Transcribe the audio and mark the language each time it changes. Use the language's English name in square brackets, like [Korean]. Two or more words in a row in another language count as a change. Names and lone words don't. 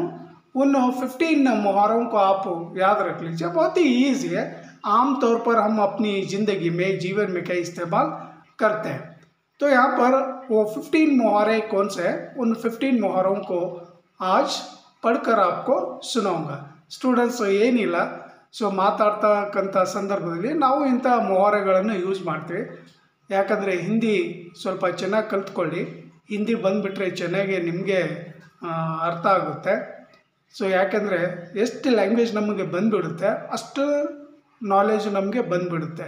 [Hindi] उन 15 मुहावरों को आप याद रख लीजिए. बहुत ही ईजी है. आम तौर पर हम अपनी ज़िंदगी में, जीवन में क्या इस्तेमाल करते हैं. तो यहाँ पर वो 15 मुहावरे कौन से हैं, उन 15 मुहावरों को आज पढ़कर आपको सुनाऊंगा. [Kannada] ಸ್ಟೂಡೆಂಟ್ಸ್ ಏನಿಲ್ಲ, ಮಾತಾಡ್ತಕ್ಕಂಥ ಸಂದರ್ಭದಲ್ಲಿ ನಾವು ಇಂಥ ಮುಹಾವರೆಗಳನ್ನು ಯೂಸ್ ಮಾಡ್ತೀವಿ. ಯಾಕಂದರೆ ಹಿಂದಿ ಸ್ವಲ್ಪ ಚೆನ್ನಾಗಿ ಕಲ್ತ್ಕೊಳ್ಳಿ. ಹಿಂದಿ ಬಂದುಬಿಟ್ರೆ ಚೆನ್ನಾಗಿ ನಿಮಗೆ ಅರ್ಥ ಆಗುತ್ತೆ. ಯಾಕೆಂದರೆ ಎಷ್ಟು ಲ್ಯಾಂಗ್ವೇಜ್ ನಮಗೆ ಬಂದುಬಿಡುತ್ತೆ ಅಷ್ಟು ನಾಲೆಜ್ ನಮಗೆ ಬಂದುಬಿಡುತ್ತೆ.